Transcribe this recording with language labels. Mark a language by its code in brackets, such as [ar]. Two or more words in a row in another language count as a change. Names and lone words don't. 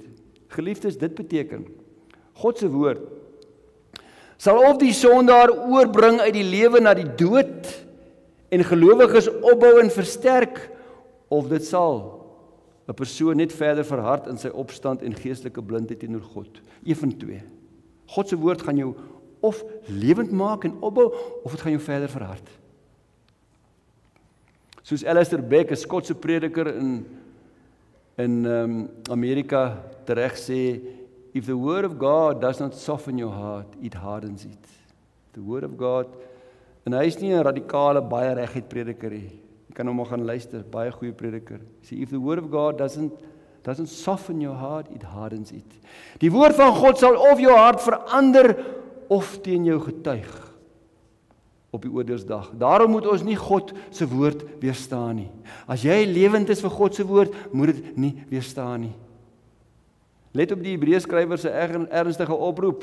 [af] Geliefdes, dit beteken, God se woord sal of die sondaar oorbring uit die lewe na die dood en gelowiges opbou en versterk, of dit sal 'n persoon net verder verhard in sy opstand en geestelike blindheid teenoor God. Een van twee. God se woord gaan jou of lewend maak en opbou, of dit gaan jou verder verhard. Soos Alistair Beck, 'n Skotse prediker in Amerika, tereg sê, [en] if the word of God does not soften your heart, it hardens it. The word of God, [af] en hy is nie 'n radikale, baie reguit prediker nie. Jy kan hom maar gaan luister, baie goeie prediker. Sê, [en] if the word of God doesn't soften your heart, it hardens it. [af] Die woord van God sal of jou hart verander, of teen jou getuig op die oordeelsdag. Daarom moet ons nie God se woord weerstaan nie. As jy lewend is vir God se woord, moet dit nie weerstaan nie. Let op die Hebreërskrywer se ernstige oproep.